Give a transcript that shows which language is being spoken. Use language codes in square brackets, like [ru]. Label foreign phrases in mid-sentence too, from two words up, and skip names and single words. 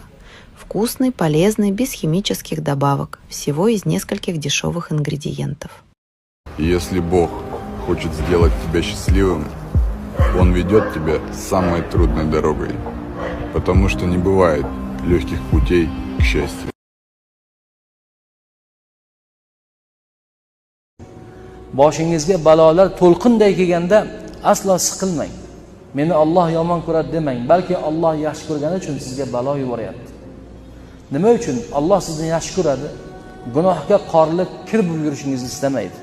[ru] Вкусный, полезный, без химических добавок. Всего из нескольких дешевых ингредиентов. Если Бог хочет сделать тебя счастливым, Он ведет тебя самой трудной дорогой, потому что не бывает легких путей к счастью. [uz] Boshingizga balolar to'lqinday kelganda aslo siqilmang. Meni Alloh yomon ko'radi demang, balki Alloh yaxshi ko'rgani uchun sizga balo yuboryapti. Nima uchun? Alloh sizni yaxshi ko'radi. Gunohga qorilib kir bo'lib yurishingizni istamaydi.